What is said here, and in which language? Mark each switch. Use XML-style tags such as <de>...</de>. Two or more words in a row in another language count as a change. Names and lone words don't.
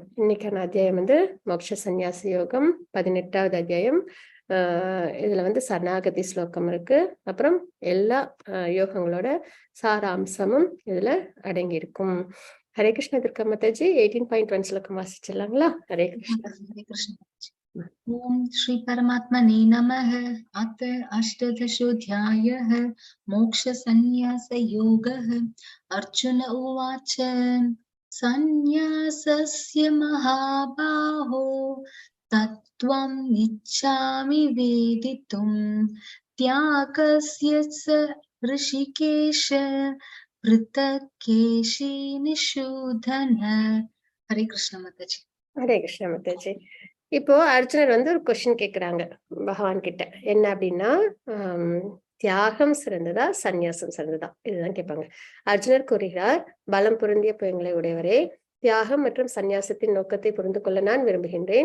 <ta>இன்னைக்கான அத்தியாயம் மோட்ச சந்நியாச யோகம் 18வது அத்தியாயம். இதுல சரணாகதி ஸ்லோகம் இருக்கு. அப்புறம் எல்லா யோகங்களோட சாராம்சமும் இதுல அடங்கி இருக்கும். ஹரே கிருஷ்ண துர்கா மாதாஜி 18.1 ஸ்லோகம் வாசிச்சிடலாங்களா? ஹரே கிருஷ்ணா.</ta> <sa>हरे कृष्ण। ओम श्री परमात्मने नमः। अथ अष्टादशोऽध्यायः मोक्ष संन्यास योगः। अर्जुन उवाच संन्यासस्य महाबाहो तत्त्वं इच्छामि वेदितुं त्यागस्य च ऋषिकेश पृथक् केशिनिषूदन।</sa> <hi>हरे कृष्ण माताजी।</hi> <ta>ஹரே கிருஷ்ண மாதாஜி. இப்போ அர்ஜுனர் ஒரு கொஸ்டின் கேக்குறாங்க பகவான் கிட்ட. என்ன அப்படின்னா, தியாகம் சிறந்ததா, சந்நியாசம் சிறந்ததா, இதுதான் கேட்பாங்க. அர்ஜுனர் கூறுகிறார், பலம் பொருந்திய புயங்களை உடையவரே, தியாகம் மற்றும் சந்நியாசத்தின் நோக்கத்தை புரிந்து கொள்ள நான் விரும்புகின்றேன்.</ta>